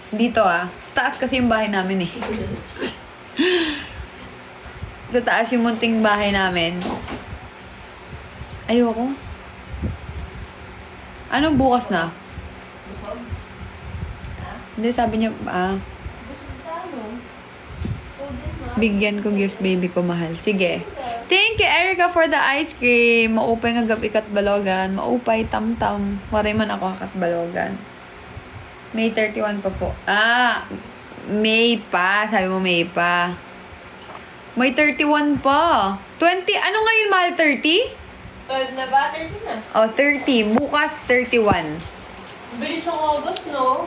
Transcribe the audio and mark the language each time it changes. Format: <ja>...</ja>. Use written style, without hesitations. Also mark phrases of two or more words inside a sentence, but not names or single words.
<tl>Dito Sa taas kasi yung bahay namin eh. Sa taas yung munting bahay namin. Ayoko. Anong bukas na? Hindi, sabi niya, bigyan ko gifts baby ko mahal. Sige.</tl> <en>Thank you, Erica, for the ice cream.</en> <war>Maupay nga gabi kat balogan. Maupay tam-tam. Waray man ako kat balogan.</war> <tl>May 31 pa po. May pa. Sabi mo May pa. May 31 pa. 20. Ano ngayon, mahal? 30? 12 na ba? 30 na. Oh, 30. Bukas, 31. Bilis ng August, no?</tl>